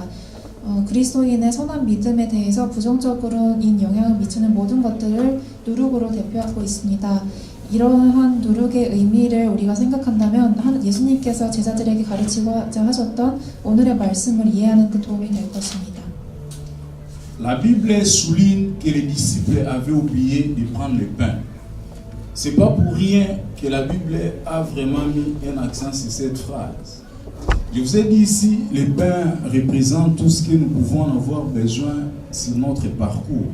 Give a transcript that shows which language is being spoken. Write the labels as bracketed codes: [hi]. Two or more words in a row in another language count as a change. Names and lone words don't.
[ko] 그리스도인의 선한 믿음에 대해서 부정적인 영향을 미치는 모든 것들을 누룩으로 대표하고 있습니다. 이러한 누룩의 의미를 우리가 생각한다면 예수님께서 제자들에게 가르치고자 하셨던 오늘의 말씀을 이해하는 데 도움이 될 것입니다. [fr] La Bible souligne que les disciples avaient oublié de prendre le pain. C'est pas pour rien que la Bible a vraiment mis un accent sur cette phrase. Je vous ai dit ici, le pain représente tout ce que nous pouvons en avoir besoin sur notre parcours.